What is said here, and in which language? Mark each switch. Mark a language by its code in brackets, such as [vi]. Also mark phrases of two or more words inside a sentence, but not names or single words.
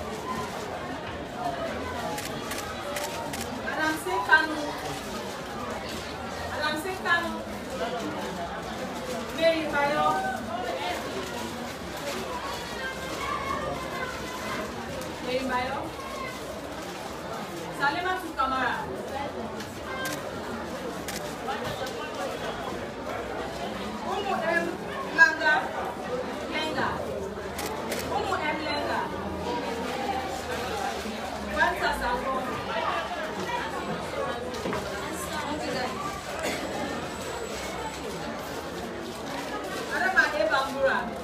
[en] Madam say Kanu. Madam say Kanu. Mary Bayo. Mary Bayo. Salema to Kamara. Umu M. Langa. Lenga. Umu M. Lenga. Wanta Sango. Adama E. Bambura.